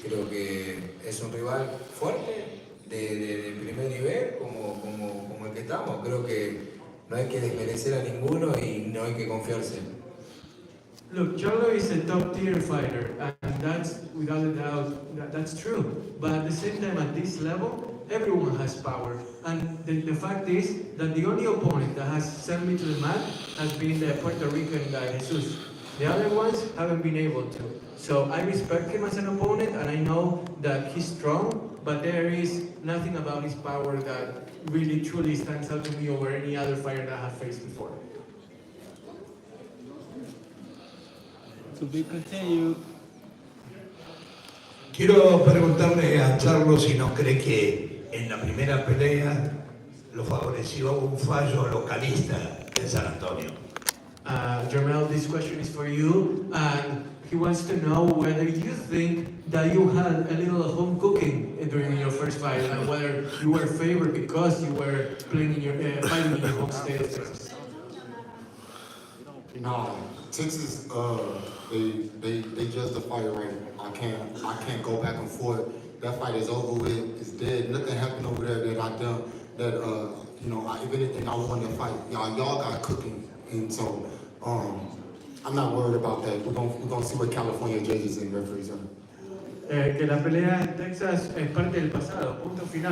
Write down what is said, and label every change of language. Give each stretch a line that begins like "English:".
Spanish: Creo que es un rival fuerte de primer nivel como el que estamos. Creo que no hay que desmerecer a ninguno y no hay que confiarse.
English: Look, Charlo is a top-tier fighter, and that's, without a doubt, that's true. But at the same time, at this level, everyone has power. And the fact is that the only opponent that has sent me to the mat has been the Puerto Rican guy, Jesus. The other ones haven't been able to. So I respect him as an opponent, and I know that he's strong, but there is nothing about his power that really truly stands out to me over any other fighter that I have faced before. To be continued. Quiero preguntarle a Charlo si no cree que en la primera pelea lo favoreció un fallo localista en San Antonio. Jermell, this question is for you, and he wants to know whether you think that you had a little home cooking during your first fight, and whether you were favored because you were playing in your fighting in your home state of Texas. No, Texas, they judged the fight right. I can't go back and forth. That fight is over with. It's dead. Nothing happened over there that I done. That if anything, I won the fight. Y'all got cooking, and so I'm not worried about that. We're gonna see what California judges and referees are.
Spanish: Que la pelea en Texas es parte del pasado. Punto final.